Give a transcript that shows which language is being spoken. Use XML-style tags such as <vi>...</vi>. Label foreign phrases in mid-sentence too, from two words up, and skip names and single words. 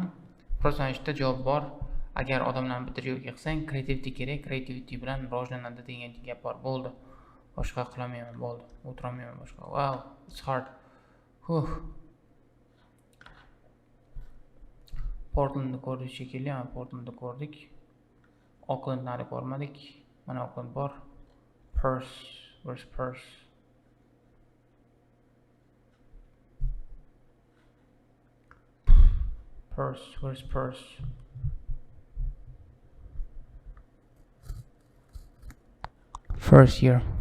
<uz>Просто mana shu yerda javob bor. Agar odamlarni bitta joyga qilsang, creativity kerak, creativity bilan rivojlanadi degan gap bor. Bo'ldi. Boshqa qilmayman, bo'ldi. O'tirmayman boshqa.</uz> <en>Wow, it's hard.</en> <uz>Portlandni ko'rdik shekilli, mana Portlandni ko'rdik. Oaklandni ko'rmadik. Mana Oakland bor.</uz> <en>Perth, where's Perth? Where's Perth? First here.</en>